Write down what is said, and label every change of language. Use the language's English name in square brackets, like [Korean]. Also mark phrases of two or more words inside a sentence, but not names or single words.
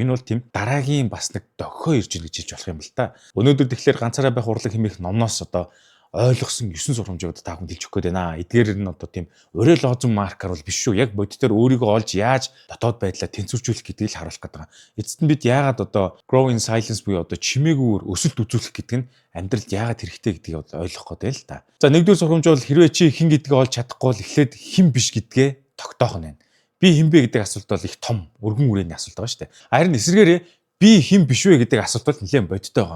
[Mongolian] Энэ бол тийм дараагийн бас нэг дохио ирж ийн гэж хэлж болох юм л та. Өнөөдөр тэгэхээр ганцаараа байх урлаг хэмээх номноос одоо ойлгосон 9 сургамжийг одоо та бүхэнд хэлж өгөх гээд байна. Эдгээр нь одоо тийм урей лозон маркер бол биш шүү. Яг бодитоор өөрийгөө олж яаж дотоод байдлаа тэнцвэржүүлэх гэдгийг л харуулах гэдэг. Эцэст нь бид яагаад одоо [English] grow in silence [Mongolian] буюу одоо чимээгүйгээр өсөлт үзүүлэх гэдэг нь амьдралд яагаад хэрэгтэй гэдгийг ойлгох гээд байна л та. За нэгдүгээр сургамж бол хэрвээ чи хэн гэдгийг олж чадахгүй бол эхлээд хэн биш гэдгээ тогтоох нь байна. Би хэн бэ гэдэг асуулт бол их том өргөн үрээний асуулт байгаа шүү дээ. Харин эсвэргээрээ би хэн биш вэ гэдэг асуулт бол нэлээд бодиттой байгаа.